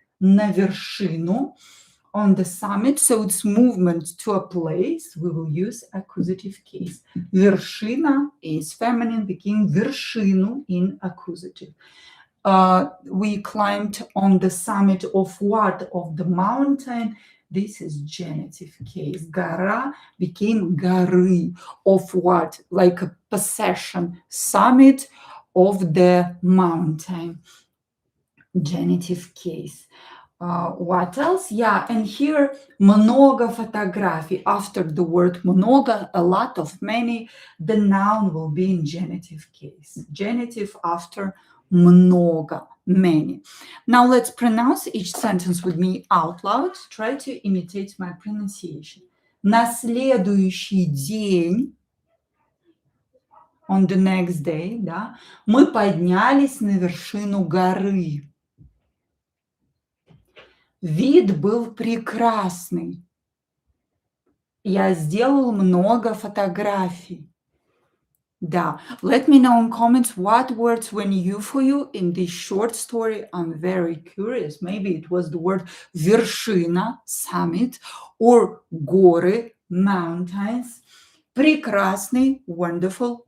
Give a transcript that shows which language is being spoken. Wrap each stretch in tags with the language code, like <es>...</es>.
<en>На вершину, on the summit. So it's movement to a place. We will use accusative case. Вершина is feminine, begin вершину in accusative. We climbed on the summit of what? Of the mountain. This is genitive case. Гора became горы. Of what? Like a possession. Summit of the mountain. Genitive case. What else? Yeah, and here много фотографий. After the word много, a lot of, many, the noun will be in genitive case. Genitive after много, many. Now let's pronounce each sentence with me out loud. Try to imitate my pronunciation.</en> <ru>На следующий день,</ru> <en>on the next day,</en> <ru>да, мы поднялись на вершину горы. Вид был прекрасный. Я сделал много фотографий. Да.</ru> <en>Let me know in comments what words were new for you in this short story. I'm very curious. Maybe it was the word вершина, summit, or горы, mountains.</en> <ru>Прекрасный, wonderful.</ru>